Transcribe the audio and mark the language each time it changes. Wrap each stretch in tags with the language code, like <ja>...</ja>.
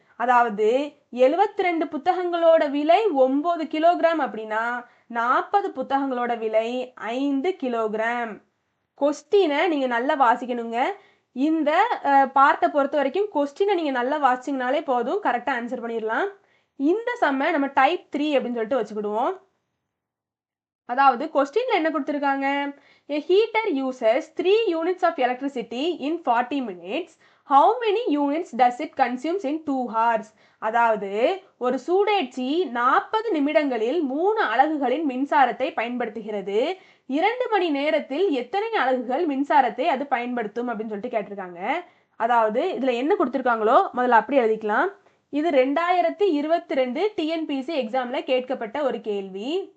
<ta>அதாவது 72 புத்தகங்களோட விலை 9 கிலோகிராம் அப்படின்னா 40 புத்தகங்களோட விலை 5 கிலோகிராம். கொஸ்டினை நீங்க நல்லா வாசிக்கணுங்க. இந்த பார்ட்டை பொறுத்த வரைக்கும் கொஸ்டினை நீங்க நல்லா வாசிச்சிங்கனாலே போதும், கரெக்டாக ஆன்சர் பண்ணிடலாம். இந்த சம்மை நம்ம டைப் 3 அப்படின்னு சொல்லிட்டு வச்சுக்கிடுவோம். அதாவது கொஸ்டின்ல என்ன கொடுத்துருக்காங்க?</ta> <en>A heater uses 3 units of electricity in 40 minutes. How many units does it consumes in 2 hours?</en> <ta>அதாவது ஒரு சூடேற்றி 40 நிமிடங்களில் 3 அலகுகளின் மின்சாரத்தை பயன்படுத்துகிறது. 2 மணி நேரத்தில் எத்தனை அலகுகள் மின்சாரத்தை அது பயன்படுத்தும் அப்படின்னு சொல்லிட்டு கேட்டிருக்காங்க. அதாவது இதுல என்ன கொடுத்துருக்காங்களோ முதல்ல அப்படி எழுதிக்கலாம். இது 2022 டிஎன்பிசி எக்ஸாம்ல கேட்கப்பட்ட ஒரு கேள்வி.</ta>